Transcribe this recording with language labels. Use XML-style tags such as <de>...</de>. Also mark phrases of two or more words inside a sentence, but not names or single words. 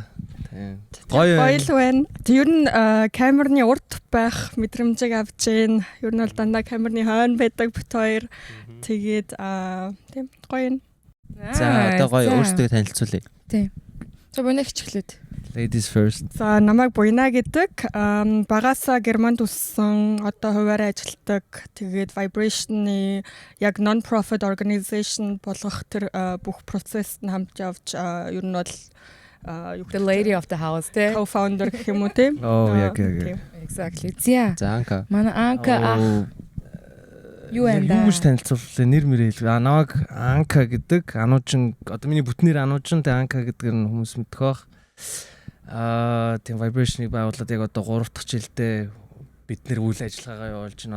<mn>Гоё байна. Ер нь камерны урд байх мэдрэмжийг авч гээ. Ер нь бол дандаа камерны хойно байдаг бит хоёр. Тэгээд тийм гоё юм. За одоо гоё өөрсдөө танилцуулъя. Тийм. За Буйна хичгэлээд.</mn> <en>Ladies first.</en> <mn>За намайг Буйна гэдэг. Багаасаа Германд үссэн, одоо хуваараа ажилладаг. Тэгээд Vibration-ы яг</mn> <en>non-profit organization</en> <mn>болгох тэр бүх процессд нь хамт явж ер нь бол</mn> <en>the lady of the house те</en> <mn>co-founder гэх юм уу те. Яг.</mn> <en>Exactly. За</en> <mn>Анка. Манай Анка юу энэ юу гэж танилцууллаа нэр мэрэл намайг Анка гэдэг. Ануучин одоо миний бүтнээр Ануучин тэ Анка гэдэг нь хүмүүс мэдэх бах. Тийм Vibration-ыг байгуулад яг одоо 3 дахь жилдээ бид нэр үйл ажиллагаагаа явуулж байна.</mn>